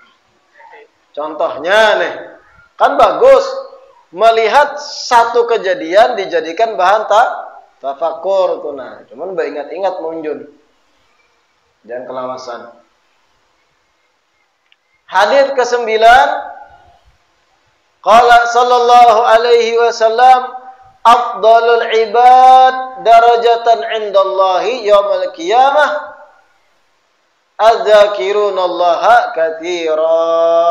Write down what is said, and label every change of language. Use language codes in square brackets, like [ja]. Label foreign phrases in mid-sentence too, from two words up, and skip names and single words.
[bjn] Contohnya nih, kan bagus melihat satu kejadian dijadikan bahan tafakur tuh nah. Cuman ingat-ingat munjun. Jangan kelawasan. Hadits ke-9, [ar] قال صلى الله عليه وسلم أفضل العباد درجة عند الله يوم القيامة الذاكرون الله كثيرا.